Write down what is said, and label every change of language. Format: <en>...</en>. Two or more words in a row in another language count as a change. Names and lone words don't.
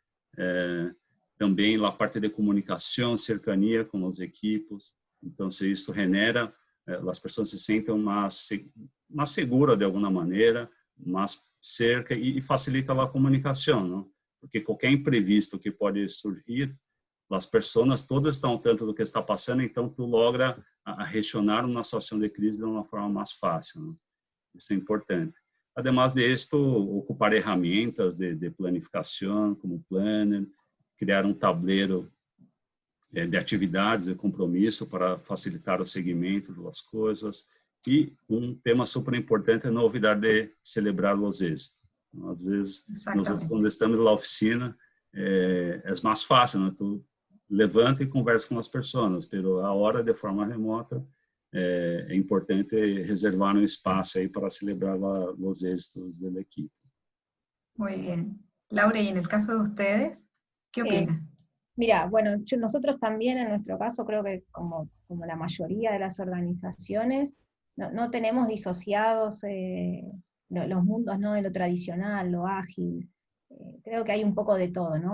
<pt>Também a parte de comunicação, cercania com os equipos. Então, se isso genera, as pessoas se sentem mais seguras de alguma maneira, mais cerca e facilita a comunicação, não? Porque qualquer imprevisto que pode surgir, as pessoas todas estão ao tanto do que está passando, então tu logra reaccionar uma situação de crise de uma forma mais fácil, não? Isso é importante.</pt> <es>Además de esto,</es> <pt>ocupar ferramentas de planificação, como Planner, criar um tabuleiro de atividades e compromisso para facilitar o seguimento das coisas. E um tema super importante é não olvidar de celebrar os êxitos. Às vezes, nós, quando estamos na oficina, é mais fácil, né? Tu levanta e conversa com as pessoas, mas a hora de forma remota é importante reservar um espaço aí para celebrar os êxitos da equipe.</pt> <es>Muy bien. Laura, ¿y en el caso de ustedes? ¿Qué opinan? Mira, bueno, nosotros también en nuestro caso creo que como la mayoría de las organizaciones, no tenemos disociados los mundos, ¿no? De lo tradicional, lo ágil. Creo que hay un poco de todo, ¿no?</es>